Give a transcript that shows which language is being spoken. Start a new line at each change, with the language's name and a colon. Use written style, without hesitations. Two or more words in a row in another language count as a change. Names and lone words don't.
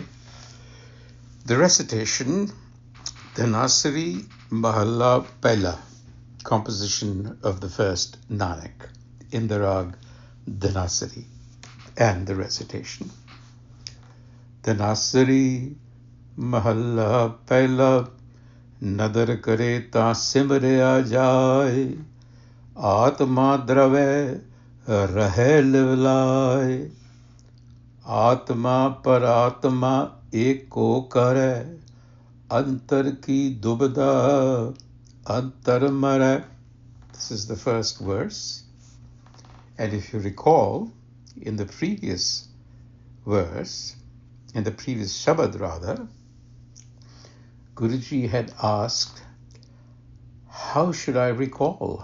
English: The recitation,
Punjabi: ਧਨਾਸਰੀ ਮਹਲਾ ਪਹਿਲਾ,
English: composition of the first Nanak, in the rag Dhanasari, and the recitation.
Punjabi: ਧਨਾਸਰੀ ਮਹਲਾ ਪਹਿਲਾ, ਨਦਰਿ ਕਰੇ ਤਾ ਸਿਮਰਿਆ ਜਾਇ, ਆਤਮਾ ਦ੍ਰਵੈ ਰਹੈ ਲਿਵ ਲਾਇ, ਆਤਮਾ ਪਰਾਤਮਾ ਏਕੋ ਕਰੈ, ਅੰਤਰ ਕੀ ਦੁਬਿਧਾ ਅੰਤਰਿ ਮਰੈ.
English: This is the first verse. And if you recall, in the previous verse, in the previous Shabad rather, Guruji had asked, how should I recall?